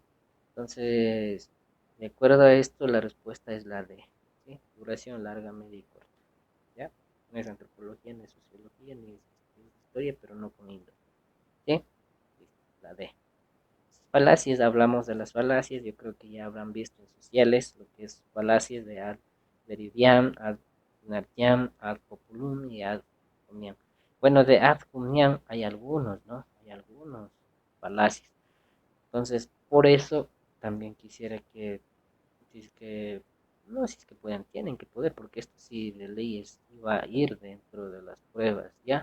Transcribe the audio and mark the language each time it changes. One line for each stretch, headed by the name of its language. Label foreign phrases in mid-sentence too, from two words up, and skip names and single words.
Spanish: Entonces, de acuerdo a esto, la respuesta es la D, ¿sí? Duración larga, media y corta, ¿ya? No es antropología, ni es sociología, ni es historia, pero no con índole, ¿sí? Listo, la D. Falacias, hablamos de las falacias, yo creo que ya habrán visto en sociales lo que es falacias de
Latin: ad veridiam, ad inertiam, ad populum
Spanish: y
Latin: ad comiam.
Spanish: Bueno, de
Latin: ad comiam
Spanish: hay algunos, ¿no? Hay algunos falacias. Entonces, por eso también quisiera que, si es que, no, si es que puedan, tienen que poder, porque esto sí de leyes iba a ir dentro de las pruebas, ¿ya?